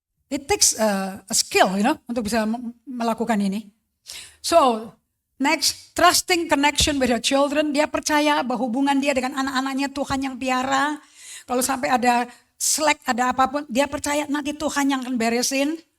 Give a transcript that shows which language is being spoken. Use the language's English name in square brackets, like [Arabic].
[English] It takes a skill, [Indonesian] untuk bisa melakukan ini. [English] So, next, trusting connection with your children. [Indonesian] Dia percaya bahwa hubungan dia dengan anak-anaknya Tuhan yang piara. Kalau sampai ada slack, ada apapun, dia percaya nanti Tuhan yang akan beresin.